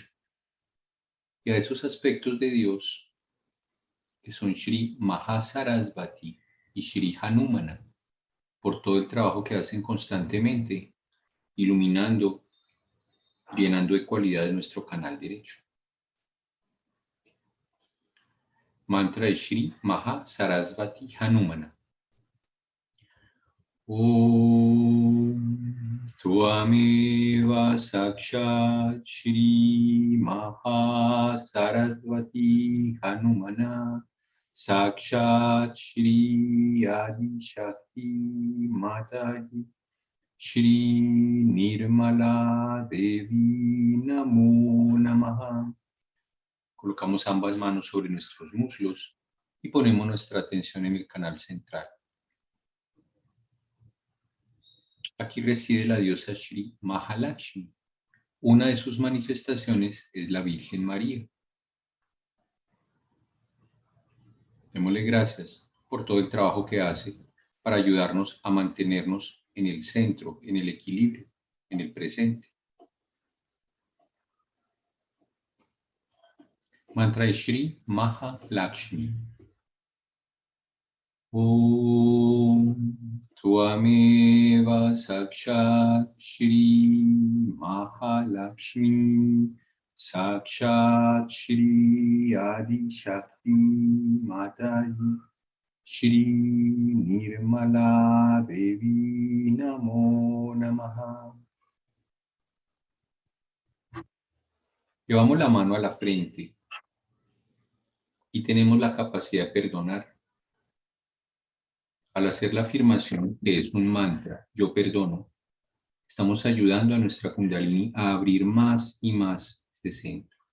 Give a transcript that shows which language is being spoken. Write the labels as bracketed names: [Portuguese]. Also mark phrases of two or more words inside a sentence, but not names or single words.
[Spanish] Y a esos aspectos de Dios que son Shri Mahasarasvati y Shri Hanumana, por todo el trabajo que hacen constantemente, iluminando, llenando de cualidades nuestro canal derecho. Mantra de Shri Maha Sarasvati Hanumana. [Sanskrit] Om Tvameva Sakshat Shri Maha Sarasvati Hanumana Sakshat Shri Adi Shakti Mataji Shri Nirmala Devi Namo Namaha. [Spanish] Colocamos ambas manos sobre nuestros muslos y ponemos nuestra atención en el canal central. Aquí reside la diosa Shri Mahalakshmi. Una de sus manifestaciones es la Virgen María. Démosle gracias por todo el trabajo que hace para ayudarnos a mantenernos en el centro, en el equilibrio, en el presente. Mantra de Shri Mahalakshmi. [Sanskrit] Om Tvameva Sakshat Shri Mahalakshmi Sakshat Shri Adi Shakti Mataji Shri Nirmala Devi Namo Namaha. [Spanish] Llevamos la mano a la frente y tenemos la capacidad de perdonar. Al hacer la afirmación, que es un mantra, yo perdono, estamos ayudando a nuestra Kundalini a abrir más y más este centro.